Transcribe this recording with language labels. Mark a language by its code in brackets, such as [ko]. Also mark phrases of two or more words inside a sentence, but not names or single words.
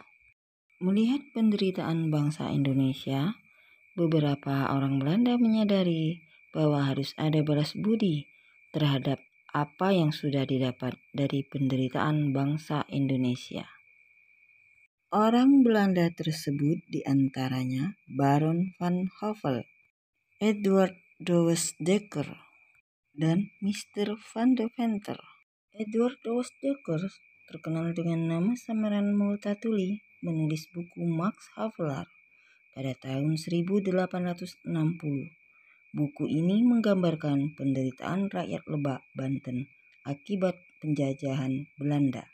[id] Melihat penderitaan bangsa Indonesia, beberapa orang Belanda menyadari bahwa harus ada balas budi terhadap apa yang sudah didapat dari penderitaan bangsa Indonesia. Orang Belanda tersebut diantaranya Baron van Hove, Edward Douwes Dekker, dan Mr. van Deventer. Edward Douwes Dekker terkenal dengan nama samaran Multatuli menulis buku Max Havelaar pada tahun 1860. Buku ini menggambarkan penderitaan rakyat Lebak, Banten akibat penjajahan Belanda.